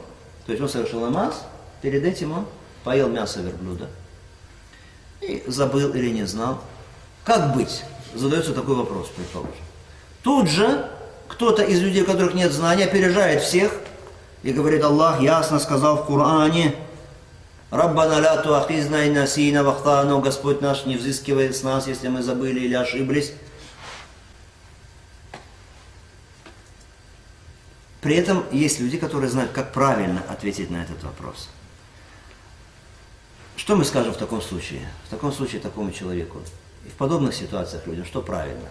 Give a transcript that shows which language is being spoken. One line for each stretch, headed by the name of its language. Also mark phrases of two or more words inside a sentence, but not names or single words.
Russian: То есть он совершил намаз, перед этим он поел мясо верблюда. И забыл или не знал. Как быть? Задается такой вопрос, предположим. Тут же кто-то из людей, у которых нет знания, опережает всех и говорит: Аллах ясно сказал в Коране:
Arabic: ربنا لا تؤاخذنا إن نسينا وأخطأنا,
Russian: Господь наш, не взыскивает с нас, если мы забыли или ошиблись. При этом есть люди, которые знают, как правильно ответить на этот вопрос. Что мы скажем в таком случае? В таком случае такому человеку и в подобных ситуациях людям, что правильно?